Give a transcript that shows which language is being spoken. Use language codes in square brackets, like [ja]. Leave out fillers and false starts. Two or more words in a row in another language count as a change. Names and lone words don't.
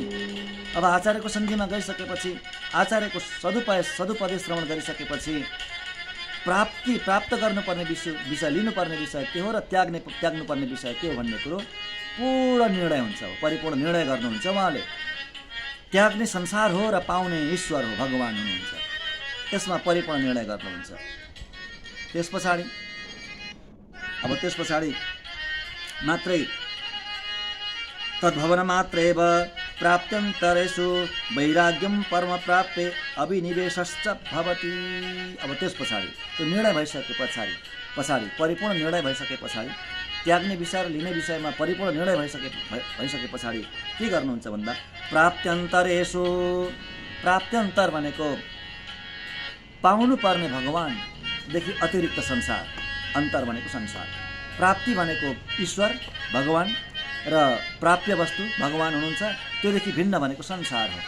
[ne] अब आचार्यको सन्धिमा गइसकेपछि, आचार्यको सदुपदेश श्रवण गरिसकेपछि प्राप्त गर्नुपर्ने विषय, लिनुपर्ने विषय के हो र त्याग्नुपर्ने विषय के हो भन्ने कुरो पूर्ण निर्णय हुन्छ, परिपूर्ण निर्णय गर्नुहुन्छ उहाँले। त्याग्ने संसार हो र पाउने ईश्वर हो, भगवान हुनुहुन्छ, त्यसमा परिपूर्ण निर्णय गर्नुहुन्छ। त्यस पछाडि मात्रै [sa] तद्भवन मात्र एव प्राप्त्यन्तरेषु वैराग्यम परम प्राप्य अभिनिवेशश्च भवति। [ne] अब त्यस पछाडि त्यो निर्णय भइसके पछाडि परिपूर्ण निर्णय भइसके पछाडि त्याग्ने विषय र लिने विषयमा परिपूर्ण निर्णय भइसके पछाडि के गर्नुहुन्छ भन्दा प्राप्त्यन्तरेषु, प्राप्त्यन्तर भनेको पाउनु पर्ने भगवानदेखि अतिरिक्त संसार, अन्तर भनेको संसार, प्राप्ति भनेको ईश्वर भगवान र प्राप्य वस्तु भगवान हुनुहुन्छ, त्योदेखि भिन्न भनेको संसार हो।